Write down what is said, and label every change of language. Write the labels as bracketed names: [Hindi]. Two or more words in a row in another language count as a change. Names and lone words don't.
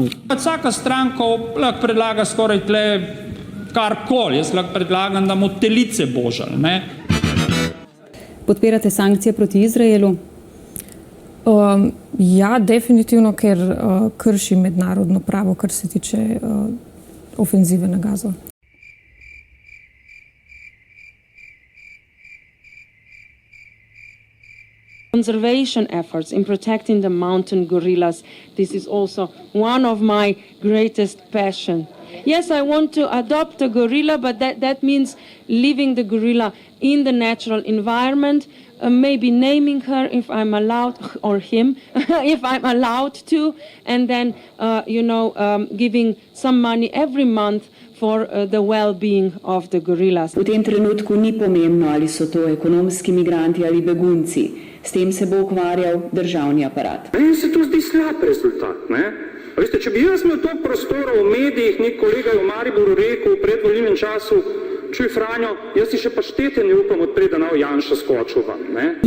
[Slovenian] Vsaka stranka lahko predlaga skoraj tle karkoli, jaz lahko predlagam, da bomo telice božali, ne? Podpirate sankcije proti Izraelu? Ja, definitivno, ker krši mednarodno pravo, kar se tiče ofenzive na Gazo. [English] Conservation efforts in protecting the mountain gorillas, this is also one of my greatest passion. Yes, I want to adopt a gorilla, but that means leaving the gorilla in the natural environment, maybe naming her if I'm allowed, or him, if I'm allowed to, and then, giving some money every month for the well-being of the gorillas. [Slovenian] V tem trenutku ni pomembno, ali so to ekonomski migranti ali begunci. S tem se bo ukvarjal državni aparat. Meni se to zdi slab rezultat, ne? Veste, če bi jaz imel to prostora v medijih, nek kolega je v Mariboru rekel v predvolilnem času, čuj Franjo, jaz si še paštete ne upam odpreti, da nav Janša skočil vam, ne?